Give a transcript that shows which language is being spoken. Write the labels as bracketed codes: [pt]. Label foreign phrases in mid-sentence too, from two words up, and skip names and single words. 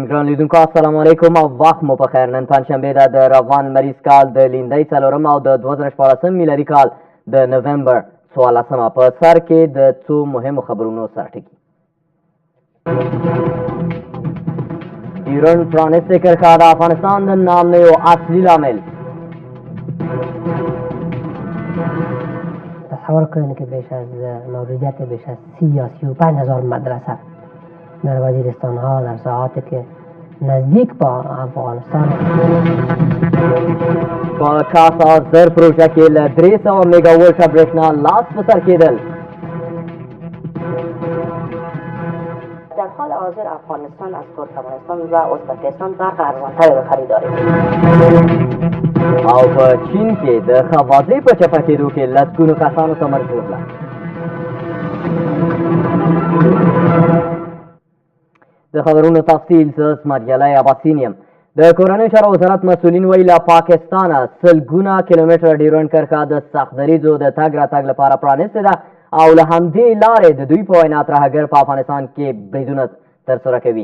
[ps] ګران لیدونکو [ar] السلام علیکم [ps] او وخت مو په خیر. نن پنجشنبه ده د روان مریض کال د لیندۍ څلورم او د 2014 میلادي کال د نومبر 14 په سر کې د څو مهمو خبرونو سرټکی. ایران پرانیستی کرښه د افغانستان د ناامنیو اصلي لامل. [fa] تصور کنید که بیش از موجودیت بیش از 30 یا 35,000 مدرسه در وزیرستان ها در ساحاتی که نزدیک با افغانستان [ps] په کاسا زر پروژه کې له 300 میګاوولټه برېښنا لاس په سر کېدل. [fa] در حال حاضر افغانستان از ترکمنستان و ازبکستان برق ارزان‌تری را خریداری [ps] او په چین کې د خوازۍ په چپه کېدو کې لسګونو کسانو ته مرګ وکړه. د خبرونو تفصیل زه اسماعیل عباسین یم. د کورنۍ چارو وزارت مسؤلین وایي له پاکستانه سلګونه کیلومتره ډیورنډ کرښه د سخت دریځو د تګ راتګ لپاره پرانیستې ده او له همدې لارې د دوی په وینا ترهګر په افغانستان کې بریدونه ترسره کوي.